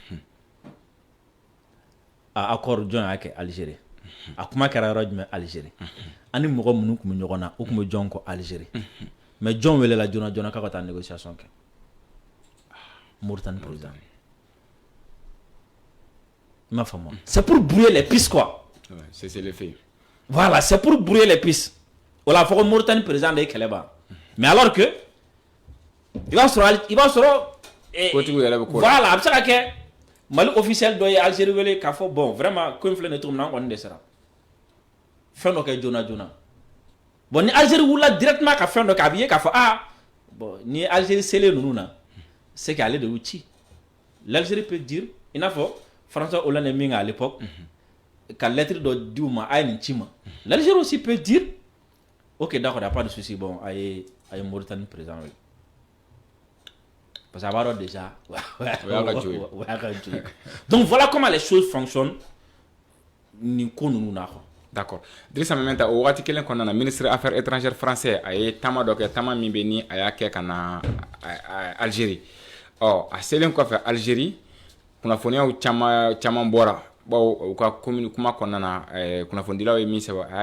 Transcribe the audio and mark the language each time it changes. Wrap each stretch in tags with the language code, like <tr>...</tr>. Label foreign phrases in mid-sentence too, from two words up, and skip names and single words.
<bm>a accord jɔn y'a kɛ Algérie a kuma kɛra yɔrɔ jumɛn Algérie ani mɔgɔ minnu tun bɛ ɲɔgɔn na o tun bɛ jɔn kɔ Algérie mais jɔn welela joona joona k'a ka taa négociation kɛ Mauritanie président il m'a faamu</bm> <fr>c'est pour brouiller les pistes quoi c'est le fait voilà c'est pour brouiller les pistes</fr> <bm>o la fɔ ko Mauritanie président de ye kɛlɛ ban</bm> <fr>mais alors que</fr> <bm>i b'a sɔrɔ voilà a bɛ se ka kɛ Mali officiel dɔ ye Algérie wele k'a fɔ</bm> <fr>bon vraiment</fr> <bm>ko in filɛ nin ye cogo min na an kɔni dɛsɛra fɛn dɔ kɛ joona joona bon ni Algérie wulila directement ka fɛn dɔ kɛ a bɛ ye k'a fɔ bon ni Algérie selen ninnu na c'est que ale de y'u ci</bm> <fr>l'Algérie peut dire</fr> <bm>i n'a fɔ François Hollande ye min kɛ</bm> <fr>à l'époque</fr> <bm>ka lettre dɔ di u ma a ye nin ci ma</bm> <fr>l'Algérie aussi peut dire ok d'accord y a pas de souci bon</fr> <bm>a ye Mauritanie président wele</bm> <fr>parce que</fr> <bm>b'a dɔn</bm> <fr>déjà donc voilà comment les choses fonctionnent</fr> <bm>nin ko ninnu na quoi.</bm> <fr>D'accord.</fr> <bm>Drissa Mementa o waati kelen kɔnɔna na</bm> <fr>ministre affaires étrangères français</fr> <bm>a ye taama dɔ kɛ taama min bɛ ni a y'a kɛ ka na Algérie a selen kɔfɛ Algérie kunnafoniyaw caman bɔra bawo u ka kuma kɔnɔna na kunnafonidilaw ye min sɛbɛn a</bm>